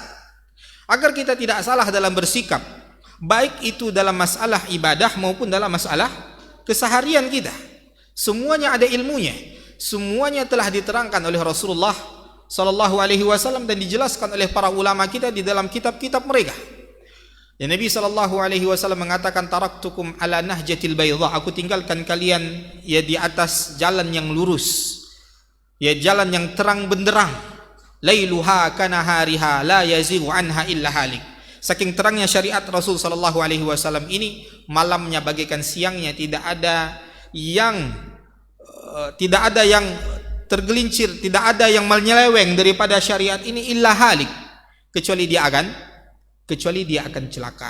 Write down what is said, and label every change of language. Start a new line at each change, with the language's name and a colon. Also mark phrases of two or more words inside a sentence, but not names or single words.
Indonesian: Agar kita tidak salah dalam bersikap, baik itu dalam masalah ibadah maupun dalam masalah keseharian kita. Semuanya ada ilmunya. Semuanya telah diterangkan oleh Rasulullah
Arabic: صلى الله عليه وسلم
Indonesian: dan dijelaskan oleh para ulama kita di dalam kitab-kitab mereka. Ya, Nabi
Arabic: صلى الله عليه وسلم
Indonesian: mengatakan
Arabic: تركتكم على المحجة البيضاء,
Indonesian: aku tinggalkan kalian ya di atas jalan yang lurus. Ya, jalan yang terang benderang.
Arabic: ليلها كنهارها لا يزيغ عنها إلا هالك.
Indonesian: Saking terangnya syariat Rasul
Arabic: صلى الله عليه وسلم
Indonesian: ini, malamnya bagaikan siangnya, tidak ada yang tergelincir, tidak ada yang menyeleweng daripada syariat ini
Arabic: إلا هالك,
Indonesian: kecuali dia akan celaka.